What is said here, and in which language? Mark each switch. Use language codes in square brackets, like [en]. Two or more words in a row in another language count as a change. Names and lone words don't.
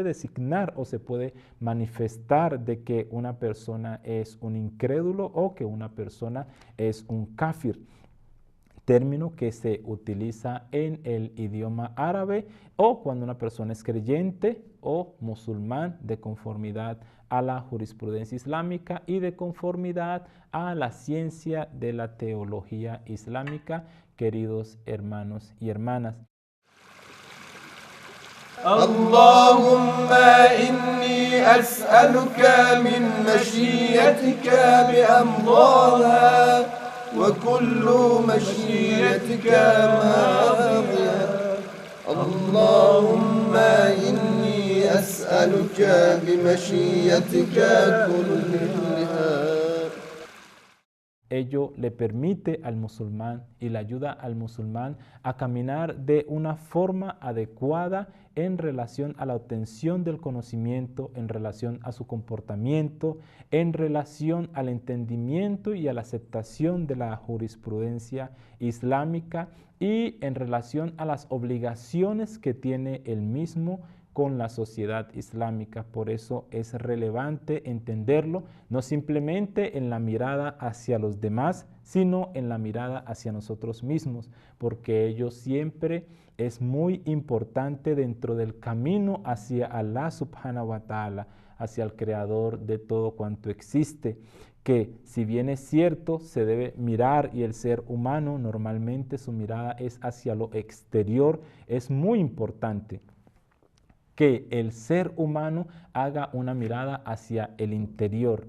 [es] designar o se puede manifestar de que una persona es un incrédulo o que una persona es un kafir, término que se utiliza en el idioma árabe o cuando una persona es creyente o musulmán de conformidad a la jurisprudencia islámica y de conformidad a la ciencia de la teología islámica, queridos hermanos y hermanas. [ar] اللهم إني أسألك من مشيئتك بأمضاها وكل مشيئتك ماضية اللهم إني أسألك بمشيئتك كلها. [es] Ello le permite al musulmán y le ayuda al musulmán a caminar de una forma adecuada en relación a la obtención del conocimiento, en relación a su comportamiento, en relación al entendimiento y a la aceptación de la jurisprudencia islámica y en relación a las obligaciones que tiene el mismo con la sociedad islámica. Por eso es relevante entenderlo, no simplemente en la mirada hacia los demás, sino en la mirada hacia nosotros mismos, porque ello siempre es muy importante dentro del camino hacia Allah [ar] سبحانه وتعالى, [es] hacia el creador de todo cuanto existe, que si bien es cierto, se debe mirar y el ser humano normalmente su mirada es hacia lo exterior, es muy importante que el ser humano haga una mirada hacia el interior.